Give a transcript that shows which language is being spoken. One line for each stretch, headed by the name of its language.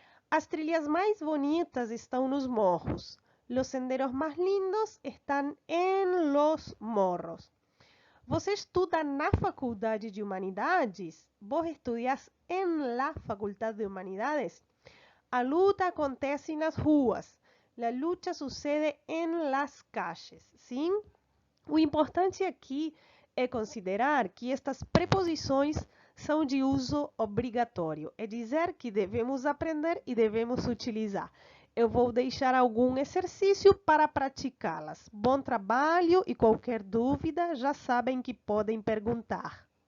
Portuguese: As trilhas mais bonitas estão nos morros.
Spanish: Los senderos mais lindos estão en los morros.
Portuguese: Você estuda na Faculdade de Humanidades?
Spanish: Vos estudias en la Facultad de Humanidades?
Portuguese: A luta acontece nas ruas.
Spanish: La lucha sucede en las calles.
Portuguese: Sim? O importante aqui é considerar que estas preposições são de uso obrigatório, é dizer que devemos aprender e devemos utilizar. Eu vou deixar algum exercício para praticá-las. Bom trabalho e qualquer dúvida já sabem que podem perguntar.